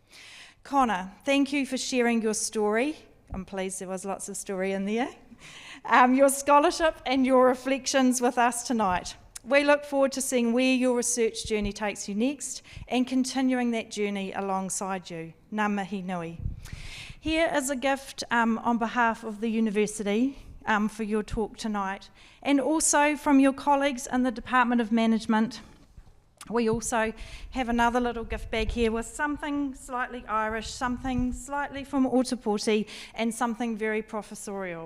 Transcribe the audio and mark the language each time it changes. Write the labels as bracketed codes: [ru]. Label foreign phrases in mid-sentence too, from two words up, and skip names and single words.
[en] Conor, thank you for sharing your story. I'm pleased there was lots of story in there. Your scholarship and your reflections with us tonight. We look forward to seeing where your research journey takes you next and continuing that journey alongside you. [mi] Ngā mihi nui. [en] Here is a gift on behalf of the university for your talk tonight, and also from your colleagues in the Department of Management. We also have another little gift bag here with something slightly Irish, something slightly from Ōtepoti, and something very professorial.